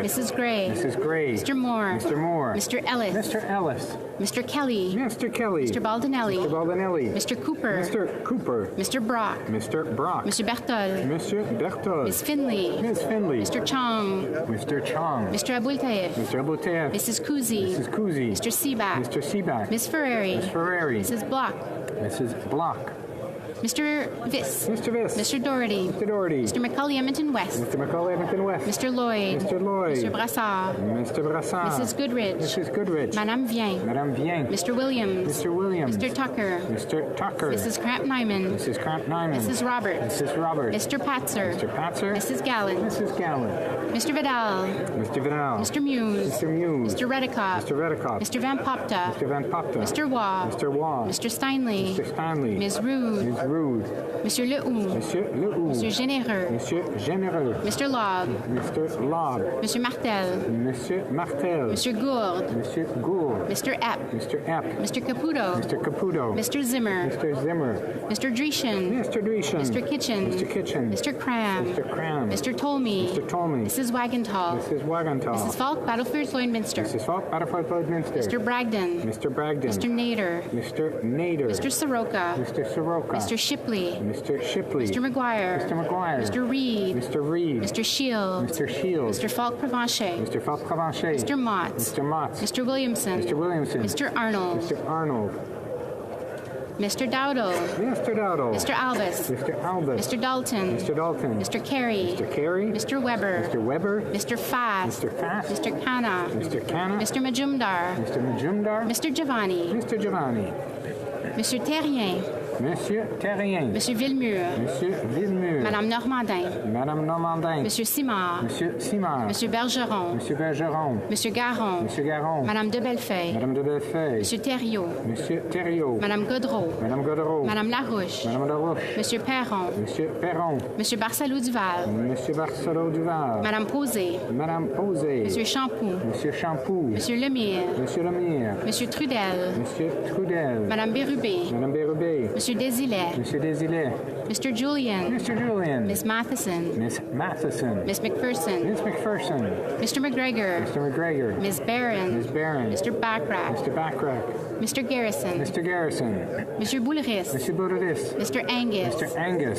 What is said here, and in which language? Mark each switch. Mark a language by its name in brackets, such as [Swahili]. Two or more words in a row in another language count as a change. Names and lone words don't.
[English] Mrs. Gray. Mrs. Gray. Mr. Moore. Mr. Moore. Mr. Ellis. Mr. Ellis. Mr. Kelly. Mr. Kelly. Mr. Baldinelli. Mr. Baldinelli. Mr. Cooper. Mr. Cooper. Mr. Brock. Mr. Brock. Mr. Bertol. Mr. Bertol. Ms. Finley. Ms. Finley. Mr. Chong. Mr. Chong. Mr. Abultaif. Mr. Abouteff. Mrs. Kuzi. Mrs. Kuzi. Mr. Seaback. Mr. Seaback. Ms. Ferrari. Ms. Ferrari. Mrs. Block. Mrs. Block. Mr. Viss. Mr. Viss. Mr. Doherty. Mr. Doherty. Mr. McCauley Edmonton West. Mr. McCauley Edmonton West. Mr. Lloyd. Mr. Lloyd. Mr. Brassard. Mr. Brassard. Mrs. Goodrich. Mrs. Goodrich. Madame Vien. Madame Vien. Mr. Williams. Mr. Williams. Mr. Tucker. Mr. Tucker. Mrs. Cramp-Nyman. Mrs. Cramp-Nyman. Mrs. Roberts. Mrs. Roberts. Mr. Patzer. Mr. Patzer. Mrs. Gallant. Mrs. Gallant. Mr. Vidal. Mr. Vidal. Mr. Muse. Mr. Muse. Mr. Redikoff. Mr. Redikoff. Mr. Van Popta. Mr. Van Popta. Mr. Waugh. Mr. Waugh. Mr. Steinley. Mr. Stanley. Ms. Rude. Ms. Rude. Monsieur Lehoux. Monsieur Lehoux. Monsieur Généreux. Monsieur Généreux. Mr. Lobb. Mr. Lobb. Monsieur Martel. Monsieur Martel. Monsieur Gourde. Monsieur Gould. Mr. Epp. Mr. Epp. Mr. Caputo. Mr. Caputo. Mr. Zimmer. Mr. Zimmer. Mr. Dreeshen. Mr. Dreeshen. Mr. Kitchen. Mr. Kitchen. Mr. Cram. Mr. Cram. Mr. Tolmie. Mr. Tolmie. Mrs. Wagenthal. Mrs. Wagenthal. Mrs. Falk, Battlefield Lloydminster. Mrs. Falk, Battlefield Lloydminster. Mr. Bragdon. Mr. Bragdon. Mr. Nader. Mr. Nader. Mr. Soroka. Mr. Soroka. Mr. Shipley. Mr. Shipley. Mr. McGuire. Mr. McGuire. Mr. Reed. Mr. Reed. Mr. Shield. Mr. Shields. Mr. Falk Provencher. Mr. Falk Provencher. Mr. Motts. Mr. Motts. Mr. Williamson. Mr. Williamson. Mr. Arnold. Mr. Arnold. Mr. Dowdle. Mr. Dowdle. Mr. Albus. Mr. Albus. Mr. Dalton. Mr. Dalton. Mr. Carey. Mr. Carey. Mr. Weber. Mr. Weber. Mr. Fast. Mr. Fast. Mr. Khanna. Mr. Khanna. Mr. Majumdar. Mr. Majumdar. Mr. Giovanni. Mr. Giovanni. Monsieur Terrien. Monsieur Terrien. Monsieur Villemur. Monsieur Villemur. Madame Normandin. Madame Normandin. Monsieur Simard. Monsieur Simard. Monsieur Bergeron. Monsieur Bergeron. Monsieur Garon. Monsieur Garon. Madame de Bellefeuille. Madame de Bellefeuille. Monsieur Thériault. Monsieur Thériault. Madame Godreau. Madame Godreau. Madame Larouche. Madame Larouche. Monsieur Perron. Monsieur Perron. Monsieur Barcelou Duval. Monsieur Barcelot Duval. Madame Posé. Madame Posé. Monsieur Champoux. Monsieur Champoux. Monsieur Lemire. Monsieur Lemire. Monsieur Trudel. Monsieur Trudel. Madame Bérubé. Madame Bérubé. Monsieur Desilets. Monsieur Desilets. Mr. Julian. Mr. Julian. Miss Matheson. Miss Matheson. Miss McPherson. Miss McPherson. Mr. McGregor. Mr. McGregor. Miss Barron. Miss Barron. Mr. Backrack. Mr. Backrack. Mr. Garrison. Mr. Garrison. Monsieur Bouleris. Monsieur Boudris. Mr. Angus. Mr. Angus.